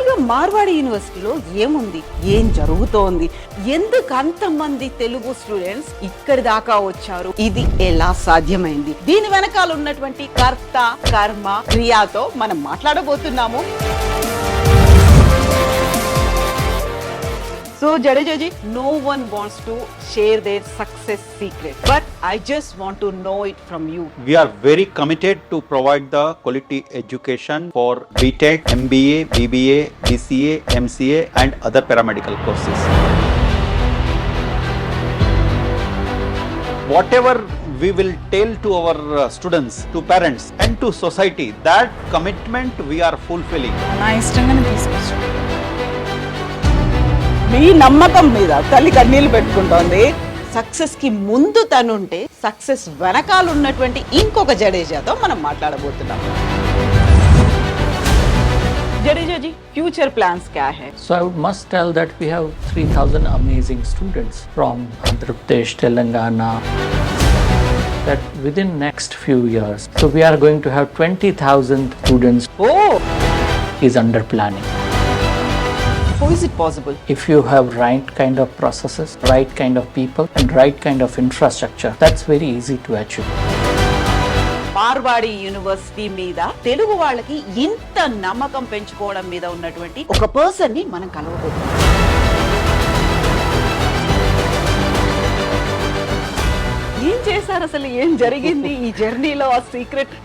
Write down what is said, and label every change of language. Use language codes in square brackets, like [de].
[te] మార్వాడి యూనివర్సిటీలో ఏముంది, ఏం జరుగుతోంది, ఎందుకు అంతమంది తెలుగు స్టూడెంట్స్ ఇక్కడి దాకా వచ్చారు, ఇది ఎలా సాధ్యమైంది, దీని వెనకాల ఉన్నటువంటి కర్త కర్మ క్రియాతో మనం మాట్లాడబోతున్నాము. [en] So Jadejaji, no one wants to share their success secret, but I just want to know it from you. We are very committed to provide the quality education for BTech, MBA, BBA, BCA, MCA and other paramedical courses. Whatever we will tell to our students, to parents and to society, that commitment we are fulfilling. [te] నా ఇష్టంగానే తీసుకొచ్చు. మీ నమ్మకం మీద తల్లి కన్నీళ్లు పెట్టుకుంటోంది. Success కి ముందు తనుంటే success వెనకాల ఉన్నటువంటి ఇంకొక జడేజాతో మనం మాట్లాడబోతున్నాం. [en] జడేజాజీ, future plans [hi] क्या है? [en] So I must tell that we have 3,000 amazing students from Andhra Pradesh, Telangana. That within next few years, so we are going to have 20,000 students. Oh, is under planning. how is it possible? If you have right kind of processes, right kind of people and right kind of infrastructure, that's very easy to achieve. [te] Marwadi university మీద తెలుగు వాళ్ళకి ఇంత నమ్మకం పెంచుకోవడం మీద ఉన్నటువంటి ఒక person ని మనం కలవబోతున్నాం. ఏం చేశారు అసలు, ఏం జరిగింది ఈ జర్నీలో, ఆ సీక్రెట్?